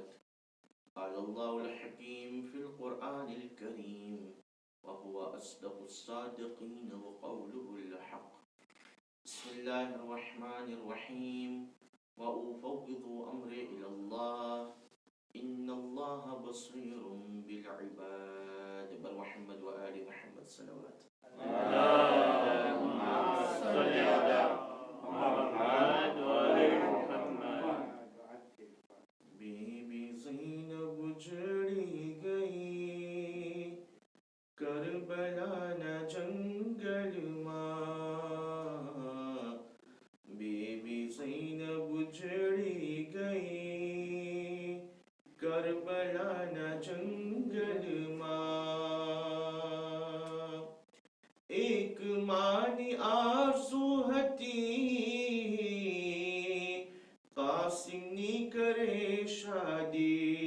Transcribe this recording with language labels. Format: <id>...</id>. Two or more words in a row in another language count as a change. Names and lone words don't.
<ar>قال الله الحكيم في القرآن الكريم وهو أصدق الصادقين وقوله الحق بسم الله الرحمن الرحيم وأفوض أمري إلى الله إن الله بصير بالعباد بل محمد وآل محمد صلوات اللهم صل على محمد وآل محمد</ar> <gu>બીબી ઝૈનબ ઉજડી ગઈ કરબલા ન જંગલ માં બીબી ઝૈનબ ઉજડી ગઈ કરબલા ન જંગલ માં એક માની આરઝૂ હતી કાસિમ ની કરે શાદી</gu>